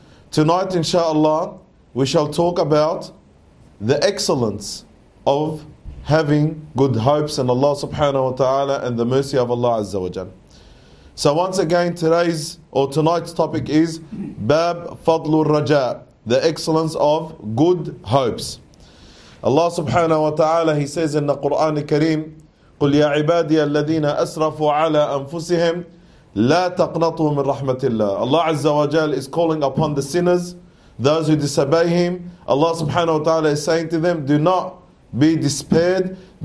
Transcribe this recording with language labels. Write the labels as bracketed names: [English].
[English] Tonight, inshallah, we shall talk about the excellence of having good hopes in Allah subhanahu wa ta'ala and the mercy of Allah azza wa jal. So once again, tonight's topic is Bab Fadlul Raja, the excellence of good hopes. Allah subhanahu wa ta'ala, he says in the Quran al-Kareem, [Arabic] قُلْ يَا عِبَادِيَ الَّذِينَ أَسْرَفُوا عَلَىٰ أَنفُسِهِمْ لَا تَقْنَطُوا مِنْ رَحْمَةِ اللَّهِ. [English] Allah azza wa jal is calling upon the sinners, those who disobey him. Allah subhanahu wa ta'ala is saying to them, do not be despondent.